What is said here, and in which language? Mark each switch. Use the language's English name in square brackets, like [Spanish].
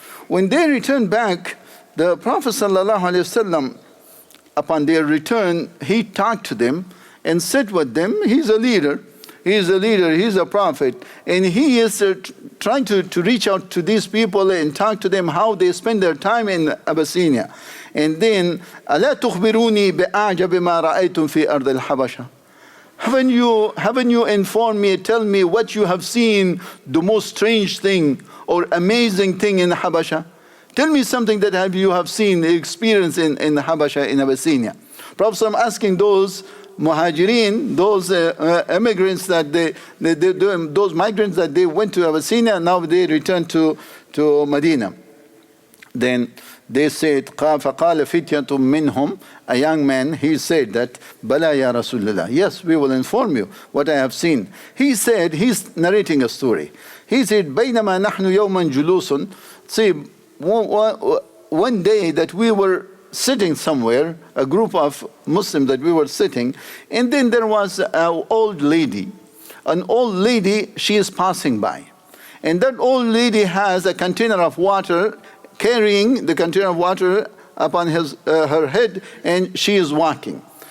[English] When they returned back, the Prophet ﷺ, upon their return, he talked to them and said with them, he's a leader, he's a prophet, and he is trying to reach out to these people and talk to them how they spend their time in Abyssinia. And then, [Arabic] أَلَا تُخْبِرُونِي بِأَعْجَبِ مَا رَأَيْتُمْ فِي أَرْضِ الْحَبَشَةِ. [English] Haven't you informed me, tell me what you have seen, the most strange thing or amazing thing in Habasha? Tell me something that you have seen, experienced in Habasha, in Abyssinia. Prophet I'm asking those muhajirin, those immigrants that those migrants that they went to Abyssinia, now they returned to Medina. Then they said, [Arabic] فَقَالَ فِتْيَةٌ مِّنْهُمْ. [English] A young man, he said that, [Arabic] بَلَا يَا رَسُولَ اللَّهِ. [English] Yes, we will inform you what I have seen. He said, he's narrating a story. He said, [Arabic] بَيْنَمَا نَحْنُ يَوْمًا جُلُوسٌ. [English] See, one day that we were sitting somewhere, a group of Muslims that we were sitting, and then there was an old lady. An old lady, she is passing by. And that old lady has a container of water, carrying the container of water upon her head, and she is walking.